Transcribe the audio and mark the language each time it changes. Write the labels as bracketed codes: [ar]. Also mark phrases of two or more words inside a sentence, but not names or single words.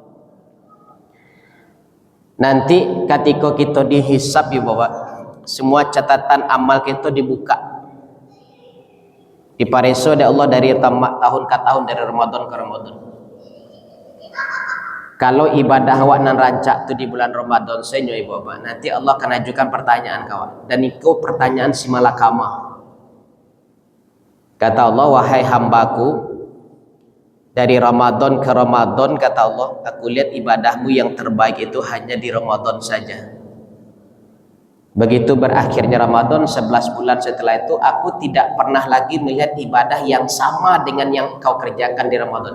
[id] Nanti ketika kita dihisab ibu bapak, semua catatan amal kita dibuka, dipareso oleh Allah dari tahun ke tahun, dari Ramadan ke Ramadan. Kalau ibadah [min] awak nan rancak tu [id] di bulan Ramadan senyo ibu bapak, nanti Allah akan ajukan pertanyaan kawan, dan itu pertanyaan si malakama. Kata Allah, wahai hambaku, dari Ramadan ke Ramadan, kata Allah, aku lihat ibadahmu yang terbaik itu hanya di Ramadan saja. Begitu berakhirnya Ramadan, 11 bulan setelah itu aku tidak pernah lagi melihat ibadah yang sama dengan yang kau kerjakan di Ramadan.